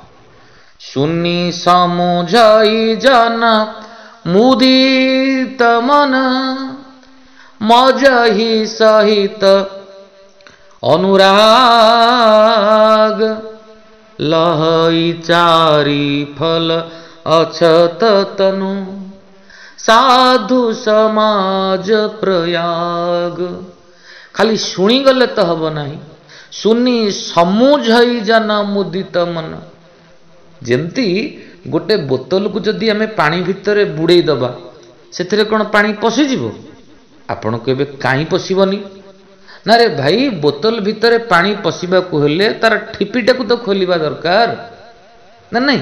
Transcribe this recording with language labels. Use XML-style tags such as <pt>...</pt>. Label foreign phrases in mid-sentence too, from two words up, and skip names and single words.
<awa>सुनी समुझाई जन मुदित मन मजहि सहित अनुराग लहई चारी फल अछत तनु साधु समाज प्रयाग।</awa> <or>ଖାଲି ଶୁଣି ଗଲେ ତ ହବ ନାହିଁ,</or> <awa>सुनि समुझइ जान मुदित मन।</awa> <or>ଯେମିତି ଗୋଟେ ବୋତଲକୁ ଯଦି ଆମେ ପାଣି ଭିତରେ ବୁଡ଼େଇ ଦେବା, ସେଥିରେ କ'ଣ ପାଣି ପଶିଯିବ? ଆପଣ କହିବେ କାହିଁ ପଶିବନି? ନା ରେ ଭାଇ, ବୋତଲ ଭିତରେ ପାଣି ପଶିବାକୁ ହେଲେ ତାର ଠିପିଟାକୁ ତ ଖୋଲିବା ଦରକାର ନା ନାହିଁ?</or>